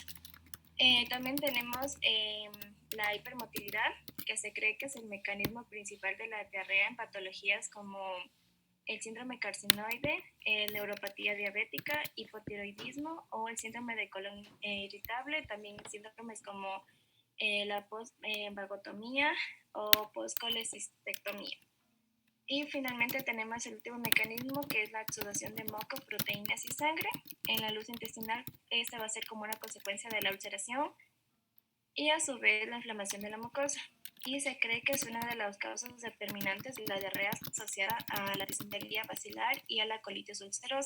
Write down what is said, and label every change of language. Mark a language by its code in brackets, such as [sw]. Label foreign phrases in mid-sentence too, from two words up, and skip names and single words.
[es] También tenemos la hipermotilidad, que se cree que es el mecanismo principal de la diarrea en patologías como el síndrome carcinoide, neuropatía diabética, hipotiroidismo o el síndrome de colon irritable, también síndromes como la post-vagotomía o post-colecistectomía. Y finalmente tenemos el último mecanismo, que es la exudación de moco, proteínas y sangre en la luz intestinal. Esta va a ser como una consecuencia de la ulceración y a su vez la inflamación de la mucosa. Y se cree que es una de las causas determinantes de la diarrea asociada a la disentería basilar y a la colitis ulcerosa.